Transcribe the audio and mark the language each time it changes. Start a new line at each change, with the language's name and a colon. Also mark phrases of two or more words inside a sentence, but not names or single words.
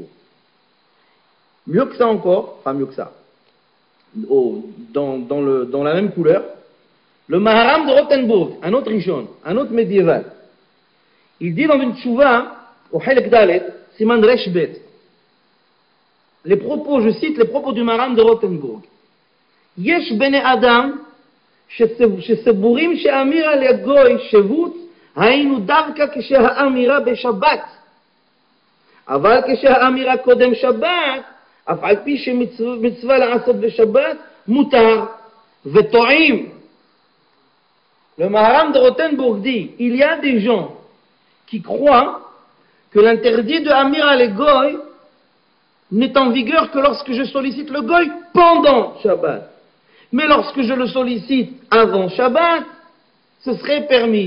French: Mieux que ça encore, enfin mieux que ça, dans la même couleur, le Maharam de Rothenburg, un autre Rishon, un autre médiéval, il dit dans une tchouva, au Helek Dalet, Siman Resh Bet, les propos, je cite les propos du Maharam de Rothenburg.
Hebrew: יש בני אדם, שסבורים שאמירה לגוי שבוץ היינו דווקא כשהאמירה בשבת אבל כשהאמירה קודם שבת אף על פי שמצווה לעשות בשבת מותר וטועים.
French: Le Maharam de Rothenburg dit il y a des gens qui croient que l'interdit de
Hebrew: אמירה לגוי
French: n'est en vigueur que lorsque je sollicite le goy pendant Shabbat. Mais lorsque je le sollicite avant Shabbat, ce serait permis.